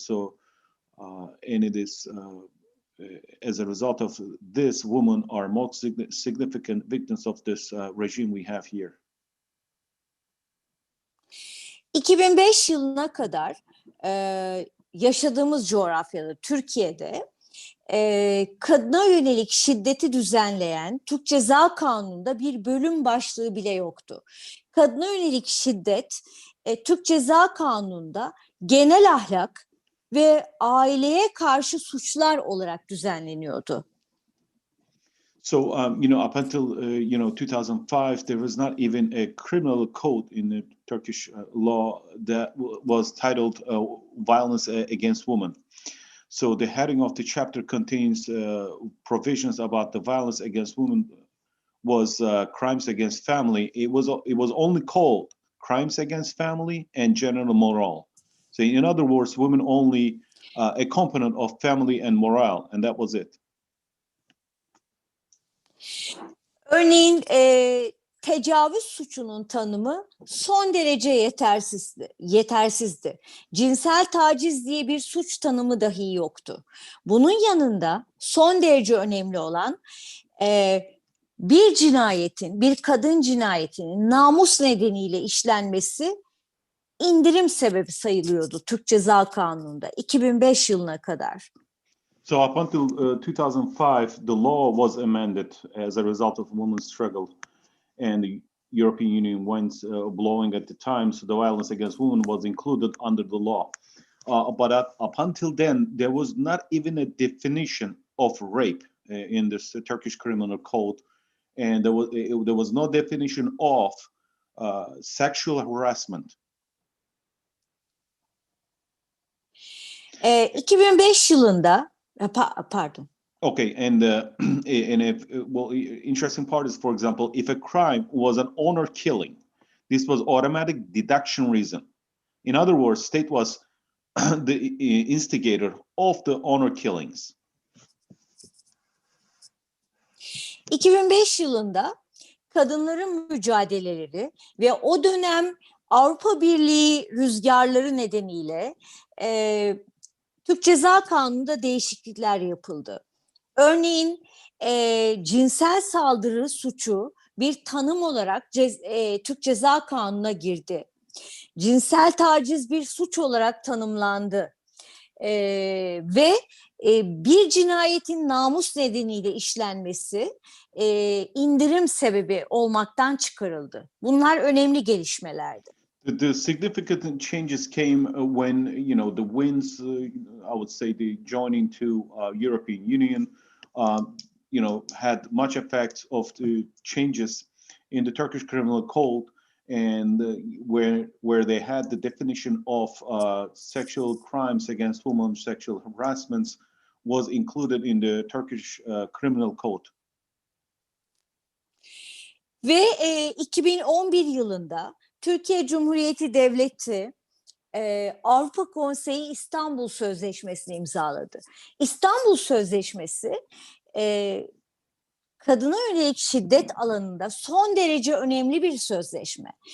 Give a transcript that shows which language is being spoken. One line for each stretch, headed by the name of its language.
English: So, and it is as a result of this, women are most significant victims of this regime we have here.
Turkish: 2005 yılına kadar yaşadığımız coğrafyada, Türkiye'de kadına yönelik şiddeti düzenleyen Türk Ceza Kanunu'nda bir bölüm başlığı bile yoktu. Kadına yönelik şiddet Türk Ceza Kanunu'nda genel ahlak ve aileye karşı suçlar olarak düzenleniyordu.
English: So, up until, 2005, there was not even a criminal code in the Turkish law that was titled Violence Against Women. So the heading of the chapter contains provisions about the violence against women was crimes against family. It was only called crimes against family and general moral. So in other words, women only a component of family and morale, and that was it.
Turkish: Örneğin tecavüz suçunun tanımı son derece yetersizdi. Cinsel taciz diye bir suç tanımı dahi yoktu. Bunun yanında son derece önemli olan bir cinayetin, bir kadın cinayetinin namus nedeniyle işlenmesi indirim sebebi sayılıyordu Türk Ceza Kanunu'nda 2005 yılına kadar.
English: So up until 2005, the law was amended as a result of women's struggle, and the European Union went blowing at the time, so the violence against women was included under the law. But up until then, there was not even a definition of rape in the Turkish Criminal Code, and there was no definition of sexual harassment.
Turkish: 2005 yılında pardon.
English: Okay, and if interesting part is, for example, if a crime was an honor killing, this was automatic deduction reason. In other words, state was the instigator of the honor killings.
Turkish: 2005 yılında kadınların mücadeleleri ve o dönem Avrupa Birliği rüzgarları nedeniyle Türk Ceza Kanunu'nda değişiklikler yapıldı. Örneğin cinsel saldırı suçu bir tanım olarak Türk Ceza Kanunu'na girdi. Cinsel taciz bir suç olarak tanımlandı. Ve bir cinayetin namus nedeniyle işlenmesi indirim sebebi olmaktan çıkarıldı. Bunlar önemli gelişmelerdi.
English: The significant changes came when, the wins, I would say the joining to European Union, had much effect of the changes in the Turkish Criminal Code, and where they had the definition of sexual crimes against women, sexual harassments was included in the Turkish Criminal Code.
Turkish: Ve 2011 yılında Türkiye Cumhuriyeti Devleti Avrupa Konseyi İstanbul Sözleşmesi'ni imzaladı. İstanbul Sözleşmesi kadına yönelik şiddet alanında son derece önemli bir sözleşme.